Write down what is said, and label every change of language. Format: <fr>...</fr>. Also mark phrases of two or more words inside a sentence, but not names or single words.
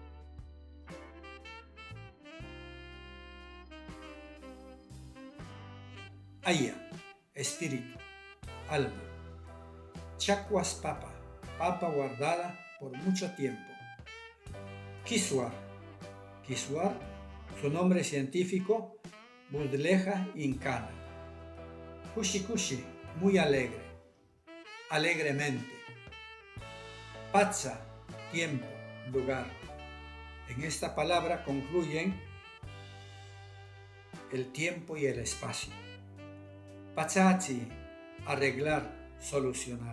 <es>Aya, espíritu, alma.</es> <qu>Chakwas papa,</qu> <es>papa guardada por mucho tiempo. Kiswar, Kiswar, su nombre científico, Budleja incana.</es> <qu>Kushi kushi,</qu> <es>muy alegre, alegremente. Patsa, tiempo, lugar. En esta palabra concluyen el tiempo y el espacio. Pachachi, arreglar, solucionar.</es>